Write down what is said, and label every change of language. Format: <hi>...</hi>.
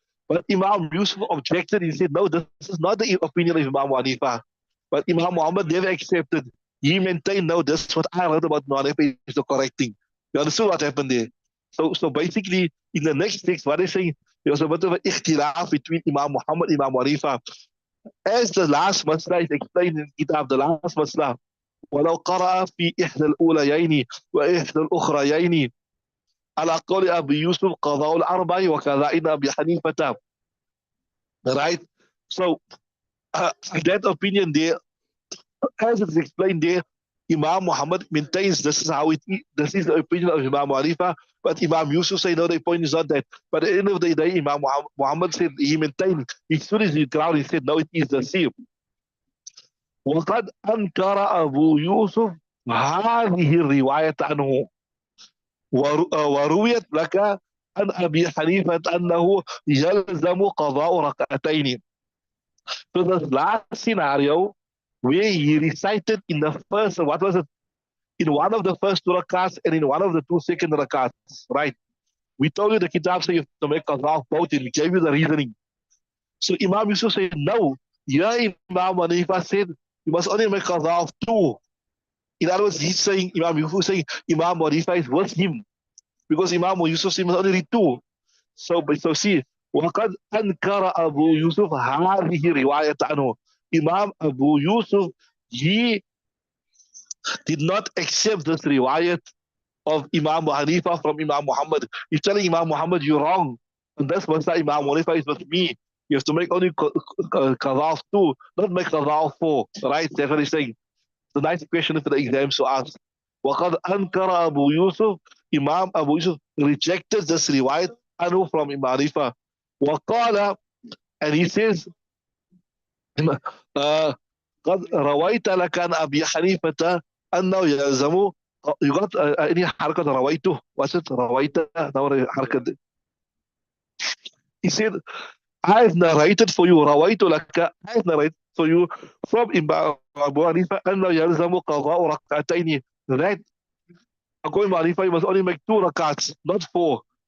<en>But Imam Yusuf objected. He said, no, this is not the opinion of Imam Hanifa. But Imam Muhammad never accepted. He maintained, no, this is what I heard about Imam Hanifa is the correct thing. You understood what happened there? So basically, in the next text, what they're saying, there was a bit of an ikhtilaf between Imam Muhammad and Imam Hanifa. As the last masla</en> <ar>is explained in Kitab, the last masla, ولو قرأ في إحدى الأوليين وإحدى الأخريين على قول أبي يوسف قضاء الأربع وكذا إن أبي حنيفة.</ar> <en>Right? So, that opinion there, as it's explained there, Imam Muhammad maintains this is how it is. This is the opinion of Imam Hanifa. But Imam Yusuf say, no, the point is not that. But at the end of the day, Imam Muhammad said he maintained. As soon as he ground, he said, no, it is the same.</en> <ar>وقد أنكر أبو يوسف هذه الرواية عنه ورويت لك عن أبي حنيفة أنه يلزم قضاء ركعتين.</ar> <en>So the last scenario where he recited in the first, what was it? In one of the first two rakats and in one of the two second rakats, right? We told you the kitab says you have to make qadha of both and we gave you the reasoning. So Imam Yusuf said, no. Yeah, Imam Hanifa said you must only make qadha of two. In other words, he's saying, Imam Yusuf saying Imam Hanifa is with him because Imam Yusuf said must only read two. So see,</en> <ar>وقد أنكر أبو يوسف هذه رواية عنه.</ar> <en>Imam Abu Yusuf, he did not accept this riwayat of Imam Hanifa from Imam Muhammad. He's telling Imam Muhammad, you're wrong. And that's why Imam Hanifa is with me. You have to make only qadha of two, not make qadha of four. Right? That's what he's saying. It's a nice question for the exams to ask.</en> <ar>وَقَدْ أَنْكَرَ</ar> <en>Abu Yusuf. Imam Abu Yusuf rejected this riwayat عنه from Imam Hanifa.</en> <ar>وقال,</ar> <en>and he says,</en> <ar>قد رويت لك عن أبي حنيفة أنه يلزم.</ar> <en>You got any</en> <ar>حركة رويته?</ar> <en>What's it? رويت? حركة. He said, I've narrated for you.</en> <ar>رويت لك.</ar> <en>I've narrated for you from Imam Abu Hanifa</en> <ar>أنه يلزم قضاء ركعتين.</ar> <en>That according to Hanifa, you must only make two rakats, not four.</en>